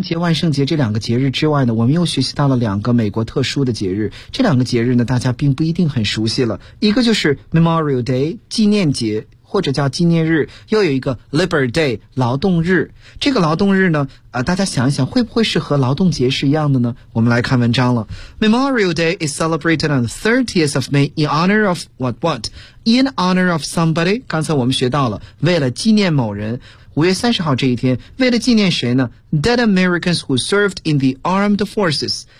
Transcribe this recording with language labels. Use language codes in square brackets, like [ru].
[zh] 节万圣节这两个节日之外呢，我们又学习到了两个美国特殊的节日。这两个节日呢，大家并不一定很熟悉了。一个就是 Memorial Day 纪念节，或者叫纪念日，又有一个 Labor Day 劳动日。这个劳动日呢，大家想一想，会不会是和劳动节是一样的呢？我们来看文章了。 [en] Memorial Day is celebrated on the 30th of May in honor of what? In honor of somebody, [zh] 刚才我们学到了，为了纪念某人。 5月30号这一天，为了纪念谁呢？ [en] Dead Americans who served in the Armed Forces.